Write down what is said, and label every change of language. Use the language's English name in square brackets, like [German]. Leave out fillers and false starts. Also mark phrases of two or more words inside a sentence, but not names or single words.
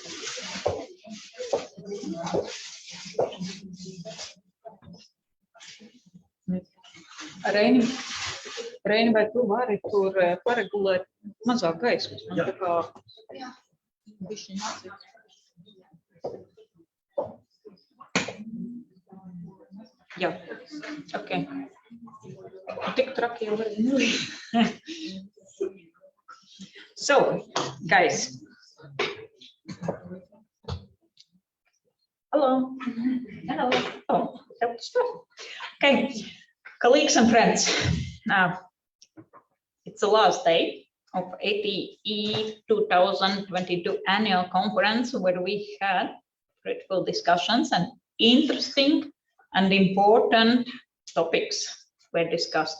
[Latvian] Reini, vai tu vari tur paregulēt mazāk gaismas? Man tā kā bišķiņ mācīt. Jā, ok. Tik traki jau var nelīt. [English] So, guys. Hello. Hello. Oh, help stuff. Okay, colleagues and friends. Now, it's the last day of ATEE 2022 annual conference where we had critical discussions and interesting and important topics were discussed.